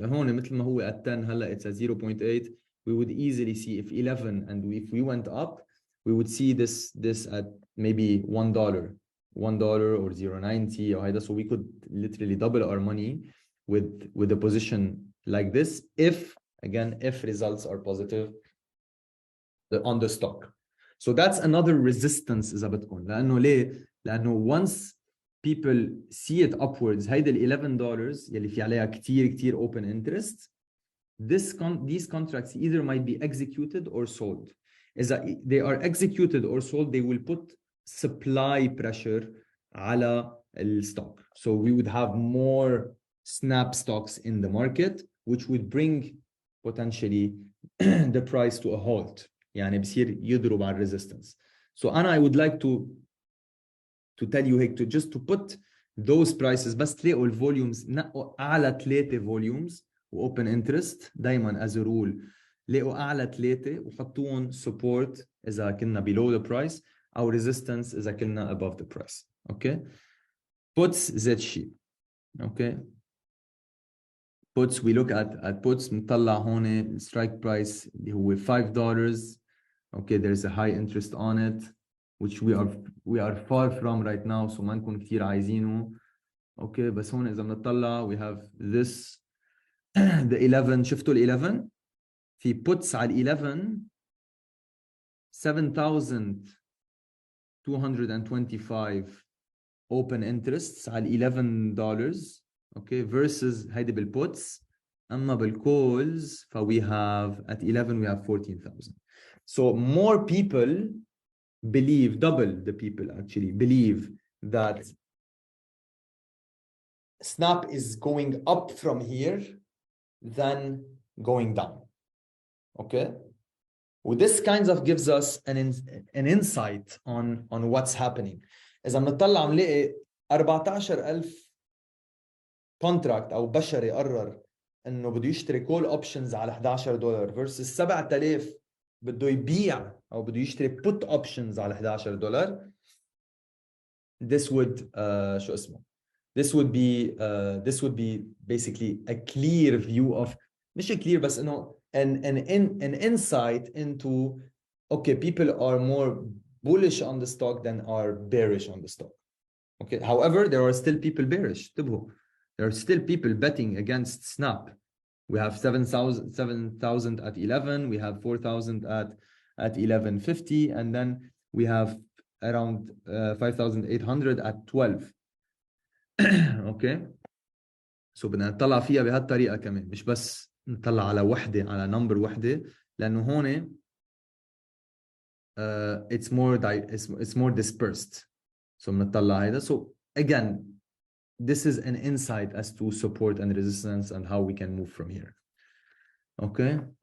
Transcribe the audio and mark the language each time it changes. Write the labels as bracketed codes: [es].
[ar] هون مثل ما هو at 10 هلا [en] it's at 0.8. We would easily see if 11 and if we went up, we would see this at maybe $1 or 0.90 or [ar] هيدا. [en] So we could literally double our money with a position like this if results are positive on the stock. So that's another resistance [ar] إذا بدكم. لأنه ليه؟ لأنه [en] once people see it upwards, [ar] هيدا [en] $11 [ar] يلي في عليها كتير [en] open interest, these contracts either might be executed or sold. [ar] إذا [en] they are executed or sold, they will put supply pressure [ar] على الstock. [en] So we would have more snap stocks in the market, which would bring potentially the price to a halt. [ar] يعني بصير يضرب على resistance. [en] So I would like to tell you [ar] هيك [en] just to put those prices [ar] بس تلاقوا الفوليومز نقوا اعلى 3 [en] volumes [ar] واوبن انترست دائما [en] as a rule [ar] لاقوا اعلى 3 وحطوهم [en] support [ar] اذا كنا [en] below the price [ar] او [en] resistance اذا كنا above the price. Okay, puts Z sheet. Okay, puts we look at puts [ar] نطلع هون [en] strike price [ar] اللي هو [en] $5. Okay, there's a high interest on it which we are far from right now, so [ar] ما نكون كثير عايزينه. [en] Okay, [ar] بس هون إذا بنطلع [en] we have this the 11. [ar] شفتوا ال 11 في puts على ال 11 7,225 open interests على $11. [en] Okay, versus [ar] هيدي بالputs. أما بالcalls [en] we have at 11 we have 14,000. So more people believe, double the people actually believe that Snap is going up from here than going down. Okay, well, this kind of gives us an insight on what's happening. [ar] إذا بنطلع بنلاقي 14,000 contract أو بشري قرر إنه بده يشتري call options على $11 versus 7,000 بده يبيع أو بده يشتري put options على $11. [en] This would [ar] شو اسمه? [en] This would be basically a clear view of [ar] مش [en] clear بس إنه an insight into okay, people are more bullish on the stock than are bearish on the stock. Okay, however, there are still people bearish. There are still people betting against Snap. We have 7,000 at 11, we have 4,000 at 11.50, and then we have around 5,800 at 12. [ar] Okay, so بدنا نطلع فيها بهالطريقة كمان مش بس نطلع على وحدة على نمبر وحدة لأنه هون [en] it's more dispersed. [ar] So بنطلع هيدا. [en] So again, this is an insight as to support and resistance and how we can move from here. Okay.